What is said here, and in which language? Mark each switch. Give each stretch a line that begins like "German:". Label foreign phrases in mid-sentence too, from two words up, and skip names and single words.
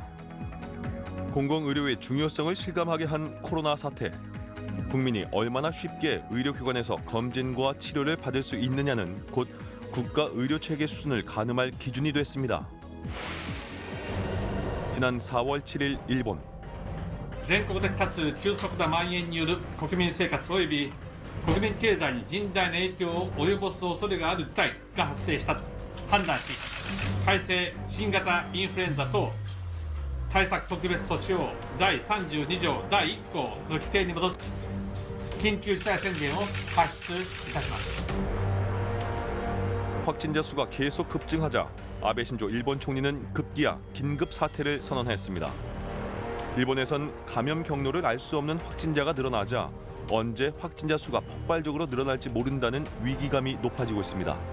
Korean: 공공의료의 중요성을 실감하게 한 코로나 사태. 국민이 얼마나 쉽게 의료기관에서 검진과 치료를 받을 수 있느냐는 곧 국가 의료체계 수준을 가늠할 기준이 됐습니다. 지난 4월 7일 일본.
Japanese: 全国的かつ急速な蔓延による国民生活及び国民経済に甚大な影響を及ぼす恐れがある事態が発生したと判断し改正新型インフルエンザ等対策特別措置を第32条第1項の規定に基づき緊急事態宣言を発出いたします。
Korean: 확진자 수가 계속 급증하자 아베 신조 일본 총리는 급기야 긴급 사태를 선언했습니다. 일본에선 감염 경로를 알 수 없는 확진자가 늘어나자 언제 확진자 수가 폭발적으로 늘어날지 모른다는 위기감이 높아지고 있습니다.